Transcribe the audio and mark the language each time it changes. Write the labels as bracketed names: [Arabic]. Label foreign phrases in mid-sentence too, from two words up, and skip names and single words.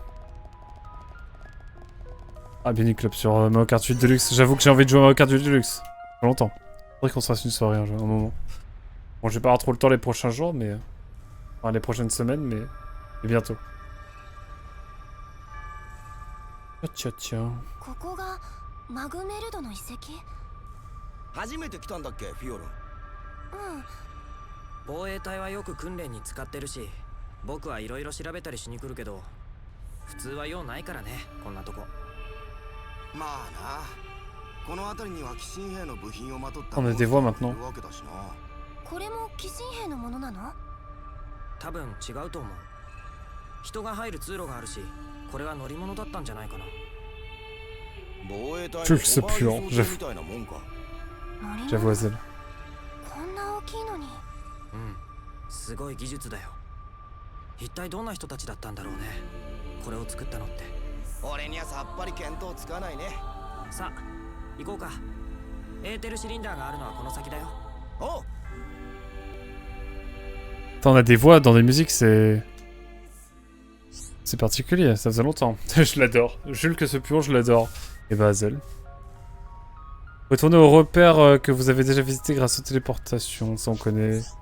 [French] Ah, bien club sur Mario Kart 8 Deluxe. J'avoue que j'ai envie de jouer à Mario Kart 8 Deluxe. Pas longtemps. Faudrait qu'on se fasse une soirée un moment. Bon, je vais pas avoir trop le temps les prochains jours, mais... Enfin, les prochaines semaines, mais... Et bientôt. Tiens, tiens. [Japanese] ここがマグメルドの遺跡？初めて来たんだっけ、フィオルン。防衛隊はよく訓練に使ってるし、僕はいろいろ調べたりしに来るけど、普通は用ないからね、こんなとこ。まあな、この辺りには寄進兵の部品をまとった [French] On a des voix maintenant. [Japanese] わけだしな。これも寄進兵のものなの？多分違うと思う。人が入る通路があるし、これは乗り物だったんじゃないかな。防衛隊 [French] Je le sais plus, hein. [Japanese] みたいなもんか。 [French] J'avoue, Azel. [Japanese] こんな大きいのに。うん、すごい技術だよ。一体どんな人たちだったんだろうね、これを作ったのって。俺にはさっぱり見当つかないね。さあ行こうか。エーテルシリンダーがあるのはこの先だよ。おう。 [French] Attends, on a des voix dans des musiques, c'est... C'est particulier, ça faisait longtemps. Je l'adore. Jules que ce puant, je l'adore. Et bah, Azel. Retournez au repère que vous avez déjà visité grâce aux téléportations, ça on connaît.